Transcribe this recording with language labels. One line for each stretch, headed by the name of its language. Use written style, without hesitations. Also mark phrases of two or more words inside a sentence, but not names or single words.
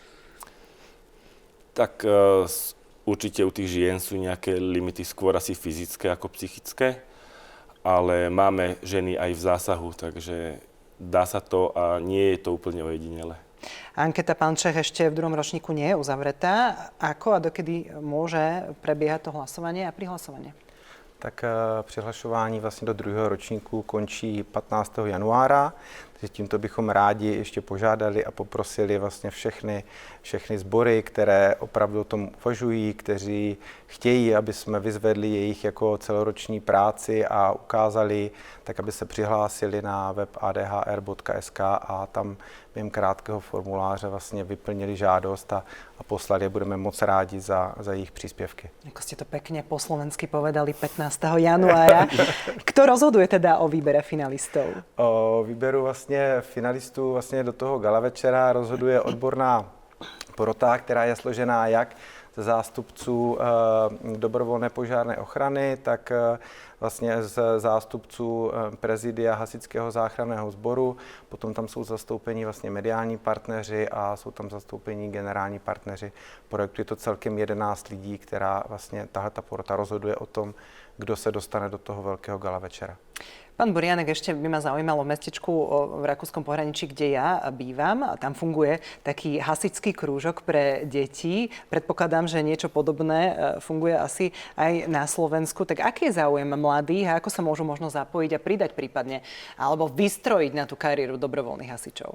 Slovak: Tak určite u tých žien sú nejaké limity skôr asi fyzické ako psychické, ale máme ženy aj v zásahu, takže dá sa to a nie je to úplne ojedinelé. Anketa, pán Čech, ešte v 2. ročníku nie je uzavretá. Ako a dokedy môže prebiehať to hlasovanie a prihlasovanie?
Czech: Tak přihlašování vlastně do 2. ročníku končí 15. januára, takže tímto bychom rádi ještě požádali a poprosili vlastně všechny sbory, které opravdu o tom uvažují, kteří chtějí, aby jsme vyzvedli jejich jako celoroční práci a ukázali, tak aby se přihlásili na web adhr.sk a tam během krátkého formuláře vlastně vyplnili žádost a poslali. Budeme moc rádi za jejich příspěvky.
Slovak: Ako ste to pekne po slovensky povedali 15. januára. Kto rozhoduje teda o výbere finalistov?
Czech: O výběru vlastně finalistů vlastně do toho gala večera rozhoduje odborná porota, která je složená jak ze zástupců dobrovolné požárné ochrany, tak vlastně z zástupců prezidia Hasičského záchranného sboru. Potom tam jsou zastoupení vlastně mediální partneři a jsou tam zastoupení generální partneři projektu. Je to celkem 11 lidí, která vlastně tahleta porota rozhoduje o tom, kdo se dostane do toho veľkého gala večera.
Slovak: Pán Burianek, ešte by ma zaujímalo v mestečku v rakúskom pohraničí, kde ja bývam. Tam funguje taký hasičský krúžok pre deti. Predpokladám, že niečo podobné funguje asi aj na Slovensku. Tak aký je záujem mladých a ako sa môžu možno zapojiť a pridať prípadne alebo vystrojiť na tú kariéru dobrovoľných hasičov?